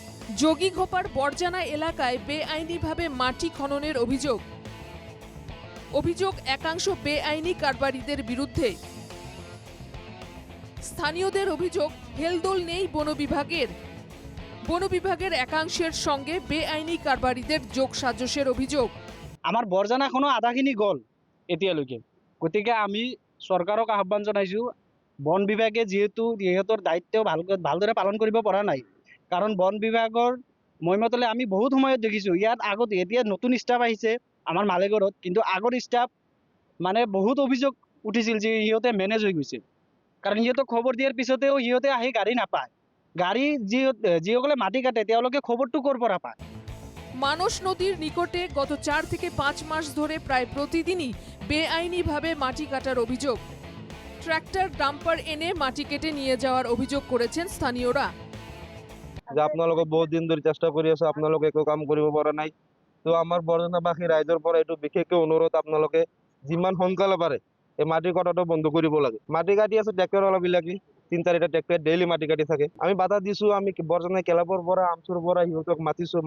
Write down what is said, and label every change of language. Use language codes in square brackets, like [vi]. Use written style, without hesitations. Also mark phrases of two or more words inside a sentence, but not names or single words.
[bn] যোগীঘোপার বরজানা এলাকায় বেআইনিভাবে মাটি খননের অভিযোগ একাংশ বেআইনি কারবারিদের বিরুদ্ধে। স্থানীয়দের অভিযোগ হেলদোল নেই বন বিভাগের একাংশের সঙ্গে বেআইনি কারবারিদের যোগসাজশের অভিযোগ। [as] আমার বরজানা এখনো আধাখিনি গল এতিয়ালৈকে, গতিকে আমি চৰকাৰক আহ্বান জনাইছোঁ, বন বিভাগে যিহেতু ইহঁতৰ দায়িত্ব ভালদৰে পালন কৰিব পৰা নাই। কাৰণ বন বিভাগৰ মইমতলে আমি বহুত সময়ত দেখিছোঁ, ইয়াত আগতে এতিয়া নতুন ষ্টাফ আহিছে আমাৰ মালেগড়ত, কিন্তু আগৰ ষ্টাফ মানে বহুত অভিযোগ উঠিছিল যে সিহঁতে মেনেজ হৈ গৈছে। কাৰণ সিহঁতক খবৰ দিয়াৰ পিছতেও সিহঁতে আহি গাড়ী নাপায়। গাড়ী যিসকলে মাটি কাটে তেওঁলোকে খবৰটো ক'ৰ পৰা পায়? [bn] মানস নদীর নিকটে গত 4 থেকে 5 মাস ধরে প্রায় প্রতিদিনই বেআইনিভাবে মাটি কাটার অভিযোগ। ট্রাক্টর ডাম্পার এনে মাটি কেটে নিয়ে যাওয়ার অভিযোগ করেছেন স্থানীয়রা। [as] যে আপোনালোকে বহুত দিন ধৰি চেষ্টা কৰি আছে, আপোনালোকে একো কাম কৰিব পৰা নাই। তো আমাৰ বৰজনাবাসী ৰাইজৰ পৰা এইটো বিশেষকৈ অনুৰোধ, আপোনালোকে যিমান সোনকালে পাৰে এই মাটি কটাটো বন্ধ কৰিব লাগে। মাটি কাটি আছে ট্ৰেক্টৰৱালাবিলাকে, 3-4টা ট্ৰেক্টৰ ডেইলি মাটি কাটি থাকে। আমি বাধা দিছোঁ, আমি বৰজনা ক্লাবৰ পৰা আমচুৰ পৰা সিহঁতক মাতিছোঁ।